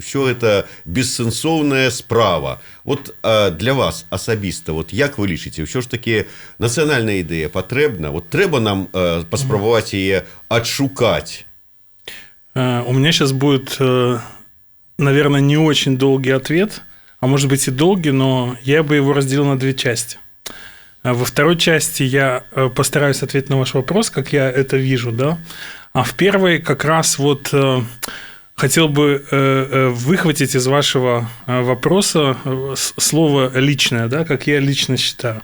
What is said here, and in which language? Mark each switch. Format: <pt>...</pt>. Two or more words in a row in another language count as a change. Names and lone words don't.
<be>Усё это бессэнсоўная справа. Вот для вас асабіста, вот як вы лічыце,</be> <ru>ўсё ж таки</ru> <be>нацыянальная ідэя патрэбна? Вот трэба нам паспрабаваць яе адшукаць?</be> <ru>У меня сейчас будет, наверное, не очень долгий ответ, а может быть и долгий, но я бы его разделил на две части. Во второй части я постараюсь ответить на ваш вопрос, как я это вижу, да. А в первой как раз вот хотел бы выхватить из вашего вопроса слово «личное», да, как я лично считаю.</ru>